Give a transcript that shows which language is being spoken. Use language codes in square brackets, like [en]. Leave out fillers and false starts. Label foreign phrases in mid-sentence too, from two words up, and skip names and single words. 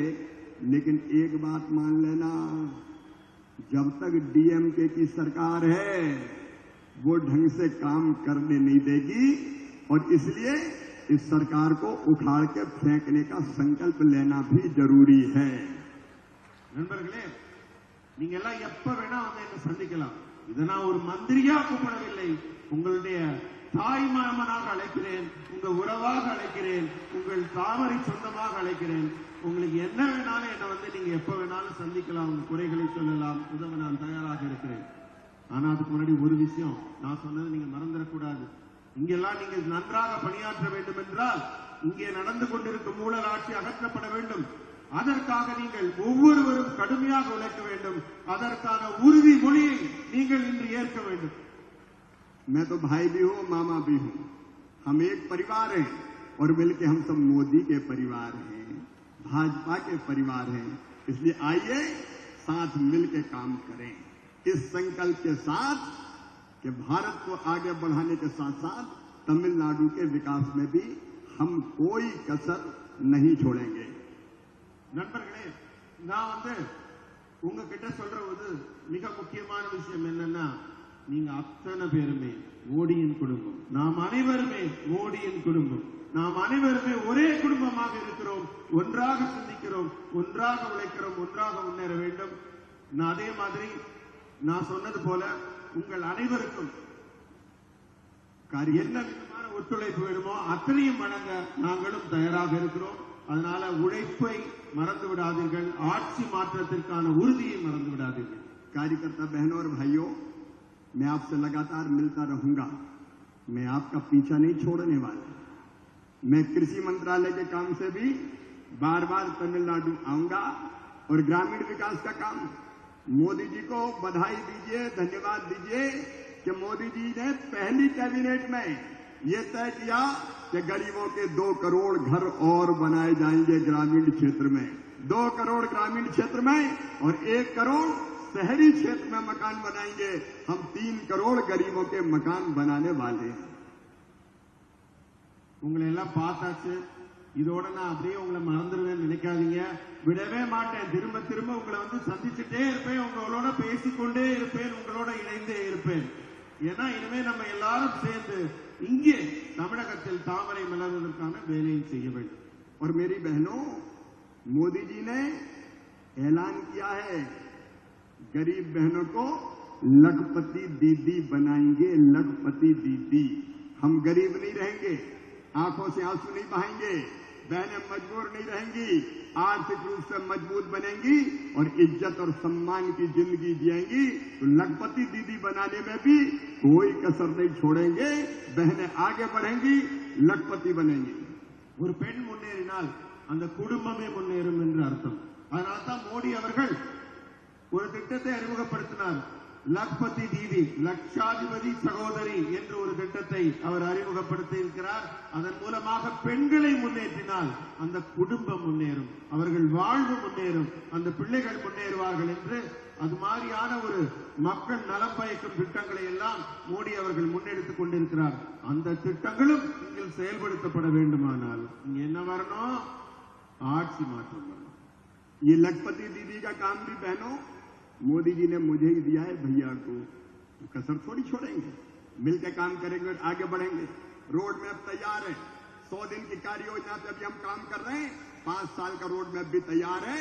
[hi] लेकिन एक बात मान लेना, जब तक डीएमके की सरकार है वो ढंग से काम करने नहीं देगी और इसलिए इस सरकार को उखाड़ के फेंकने का संकल्प लेना भी जरूरी है। [ta] நண்பர்களே, நீங்க எல்லாம் எப்ப வேணா வந்து என்ன சந்திக்கலாம். இதை நான் ஒரு மந்திரியா கூப்பிடவில்லை, உங்களுடைய தாய் மாமனாக அழைக்கிறேன், உங்க உறவாக அழைக்கிறேன், உங்கள் தாமரை சொந்தமாக அழைக்கிறேன். உங்களுக்கு என்ன வேணாலும் என்ன வந்து நீங்க எப்ப வேணாலும் சந்திக்கலாம், உங்க குறைகளை சொல்லலாம், உதவ நான் தயாராக இருக்கிறேன். ஆனா அதுக்கு முன்னாடி ஒரு விஷயம் நான் சொன்னது நீங்க மறந்துடக்கூடாது. இங்கெல்லாம் நீங்க நன்றாக பணியாற்ற வேண்டும் என்றால் இங்கே நடந்து கொண்டிருக்கும் ஊழல் ஆட்சி அகற்றப்பட வேண்டும். அதற்காக நீங்கள் ஒவ்வொருவரும் கடுமையாக உழைக்க வேண்டும். அதற்கான உறுதிமொழியை நீங்கள் இன்று ஏற்க வேண்டும். [hi] मैं तो भाई भी हूं, मामा भी हूं, हम एक परिवार हैं और मिलकर हम सब मोदी के परिवार हैं, भाजपा के परिवार हैं। इसलिए आइए साथ मिलकर काम करें इस संकल्प के साथ कि भारत को आगे बढ़ाने के साथ साथ तमिलनाडु के विकास में भी हम कोई कसर नहीं छोड़ेंगे। [ta] நண்பர்களே, நான் வந்து உங்ககிட்ட சொல்றது மிக முக்கியமான விஷயம் என்னன்னா, நீங்க அத்தனை பேருமே மோடியின் குடும்பம், நாம் அனைவருமே மோடியின் குடும்பம், நாம் அனைவருமே ஒரே குடும்பமாக இருக்கிறோம், ஒன்றாக சிந்திக்கிறோம், ஒன்றாக உழைக்கிறோம், ஒன்றாக முன்னேற வேண்டும். நான் அதே மாதிரி நான் சொன்னது போல உங்கள் அனைவருக்கும் என்ன விதமான ஒத்துழைப்பு வேணுமோ அத்தனையும் வழங்க நாங்களும் தயாராக இருக்கிறோம். அதனால உழைப்பை மறந்து விடாதீர்கள், ஆட்சி மாற்றத்திற்கான உறுதியை மறந்து விடாதீர்கள். [hi] कार्यकर्ता बहनों और भाइयों, मैं आपसे लगातार मिलता रहूंगा, मैं आपका पीछा नहीं छोड़ने वाला। मैं कृषि मंत्रालय के काम से भी बार बार तमिलनाडु आऊंगा और ग्रामीण विकास का काम मोदी जी को बधाई दीजिए, धन्यवाद दीजिए कि मोदी जी ने पहली कैबिनेट में ये तय किया कि गरीबों के 2 करोड़ घर और बनाए जाएंगे ग्रामीण क्षेत्र में, 2 करोड़ ग्रामीण क्षेत्र में और 1 करोड़ शहरी क्षेत्र में मकान बनाएंगे। हम 3 करोड़ गरीबों के मकान बनाने वाले हैं। [ta] உங்களை எல்லாம் பார்த்தாச்சு, இதோட நான் அப்படியே உங்களை மறந்துடுவேன் நினைக்காதீங்க. விடவே மாட்டேன், திரும்ப திரும்ப உங்களை வந்து சந்திச்சுட்டே இருப்பேன், உங்களோட பேசிக்கொண்டே இருப்பேன், உங்களோட இணைந்தே இருப்பேன். ஏன்னா இனிமே நம்ம எல்லாரும் சேர்ந்து இங்கே தமிழகத்தில் தாமரை மலர்வதற்கான வேலையை செய்ய வேண்டும். [hi] और मेरी बहनों, मोदी जी ने ऐलान किया है गरीब बहनों को लखपति दीदी बनाएंगे, लखपति दीदी। हम गरीब नहीं रहेंगे, आंखों से आंसू नहीं बहाएंगे, बहनें मजबूर नहीं रहेंगी, आर्थिक रूप से मजबूत बनेंगी और इज्जत और सम्मान की जिंदगी जिएंगी। तो लखपति दीदी बनाने में भी कोई कसर नहीं छोड़ेंगे, बहनें आगे बढ़ेंगी, लखपति बनेंगी। [ta] ஒரு பெண் முன்னேறினால் அந்த குடும்பமே முன்னேறும் என்று அர்த்தம். அதனால தான் மோடி அவர்கள் ஒரு திட்டத்தை அறிமுகப்படுத்தினார். [hi] लखपति दीदी, [ta] லட்சாதிபதி சகோதரி என்று ஒரு திட்டத்தை அவர் அறிமுகப்படுத்தி இருக்கிறார். அதன் மூலமாக பெண்களை முன்னேற்றினால் அந்த குடும்பம் முன்னேறும், அவர்கள் வாழ்வு முன்னேறும், அந்த பிள்ளைகள் முன்னேறுவார்கள் என்று அது மாதிரியான ஒரு மக்கள் நலம் பயக்கும் திட்டங்களை எல்லாம் மோடி அவர்கள் முன்னெடுத்துக் கொண்டிருக்கிறார். அந்த திட்டங்களும் இங்கே செயல்படுத்தப்பட வேண்டுமானால் இங்க என்ன வரணும்? ஆட்சி மாற்றம் வரணும். [hi] ये लखपति दीदी का काम भी बहनों मोदी जी ने मुझे ही दिया है, भैया को, तो कसर थोड़ी छोड़ेंगे, मिलकर काम करेंगे और आगे बढ़ेंगे। [en] road map [hi] तैयार है, 100 दिन की कार्य योजना पे अभी हम काम कर रहे हैं, 5 साल का [en] road map [hi] भी तैयार है।